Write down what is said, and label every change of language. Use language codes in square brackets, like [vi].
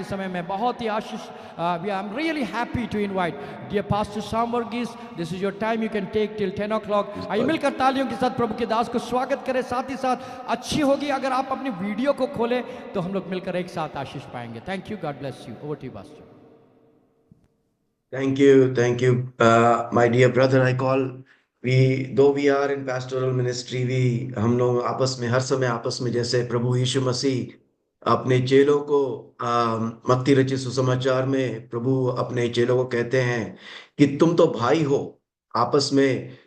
[hi] इस समय में बहुत ही आशीष, [en] I am really happy to invite dear pastor Sam Varghese. This is your time, you can take till 10 o'clock। [hi] आइए मिलकर तालियों के साथ प्रभु के दास को स्वागत करें। साथ ही साथ अच्छी होगी अगर आप अपनी वीडियो को खोलें तो हम लोग मिलकर एक साथ आशीष पाएंगे। [en] Thank you, God bless you. Over to you pastor. Thank you, my dear brother. I call though we are in pastoral ministry, [hi] हम लोग आपस में हर समय आपस में जैसे प्रभु यीशु मसीह अपने चेलों को मत्ती रचित सुसमाचार में प्रभु अपने चेलों को कहते हैं कि तुम तो भाई हो आपस में।